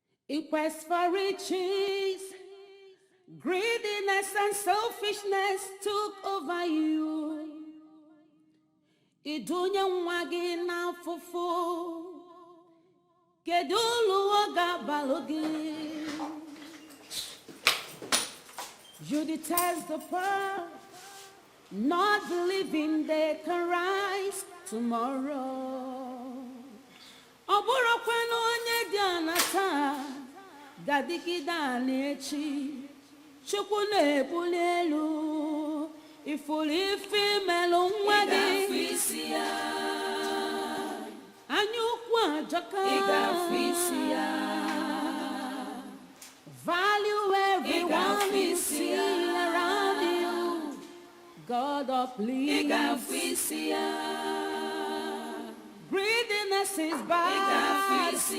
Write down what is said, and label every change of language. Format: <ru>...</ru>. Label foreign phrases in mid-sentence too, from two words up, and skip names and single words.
<en>A quest for riches, greediness and selfishness took over you.</en> <ig>Idunya nwa gị n'afụfụ, kedu ulu ọ ga-abalụ gị?</ig> <en>You detest the poor, not believing they can rise tomorrow.</en> <ig>Ọ bụrụkwanụ onye dị ana taa, ga-adịgide ana echi. Chukwu na-ebuli elu, ifuru ife imelụ nwa gị. Anya ukwu ajọka.</ig> <en>Value everyone you see around you. God of please. Greediness is bad.</en>